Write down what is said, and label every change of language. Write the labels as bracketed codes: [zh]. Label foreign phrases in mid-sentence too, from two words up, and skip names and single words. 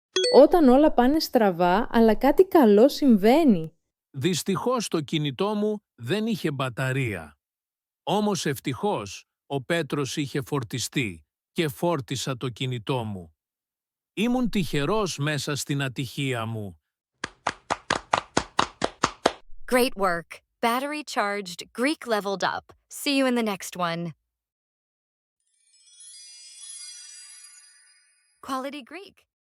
[el] Όταν όλα πάνε στραβά, αλλά κάτι καλό συμβαίνει. Δυστυχώς το κινητό μου δεν είχε μπαταρία. Όμως ευτυχώς ο Πέτρος είχε φορτιστεί και φόρτισα το κινητό μου. Ήμουν τυχερός μέσα στην ατυχία μου. [en] Great work. Battery charged, Greek leveled up. See you in the next one. Quality Greek.